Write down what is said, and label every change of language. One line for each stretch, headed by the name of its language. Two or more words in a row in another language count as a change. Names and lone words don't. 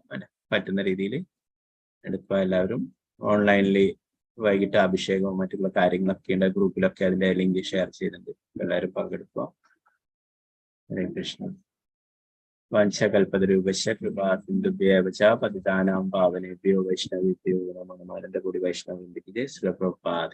Malayalam: അങ്ങനെ പറ്റുന്ന രീതിയിൽ എടുക്കുക. എല്ലാവരും ഓൺലൈനിൽ വൈകിട്ട് അഭിഷേകവും മറ്റുള്ള കാര്യങ്ങളൊക്കെ ഉണ്ട്. ഗ്രൂപ്പിലൊക്കെ അതിന്റെ
English: link share
Malayalam: ചെയ്തിട്ടുണ്ട്. എല്ലാവരും പങ്കെടുക്കുക. ഹരേ കൃഷ്ണ.
Sanskrit: വംശകൽപതരൂപശ കൃപാ സിന്ധുഭ്യേവച പതിതാനാം പാവനേഭ്യോ വൈഷ്ണവേഭ്യോ നമോ നമഃ. കൂടി വൈഷ്ണവ ശ്രീ പ്രഭുപാദ്.